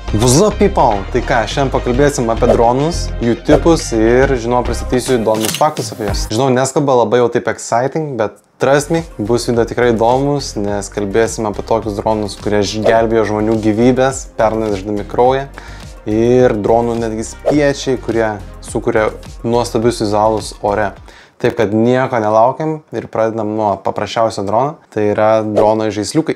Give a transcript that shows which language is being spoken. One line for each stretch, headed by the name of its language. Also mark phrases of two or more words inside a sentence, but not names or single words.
English: What's up, people?
Lithuanian: Tai ką, šiandien pakalbėsim apie dronus, jų tipus ir, žinau, pristatysiu įdomius faktus apie jas. Žinau, neskamba labai jau taip exciting, bet
English: trust me,
Lithuanian: bus video tikrai įdomus, nes kalbėsim apie tokius dronus, kurie gelbėjo žmonių gyvybės, pernešdami kraują. Ir dronų netgi spiečiai, kurie sukuria nuostabius vizualus ore. Taip, kad nieko nelaukiam ir pradedam nuo paprasčiausio drono, tai yra drono žaisliukai.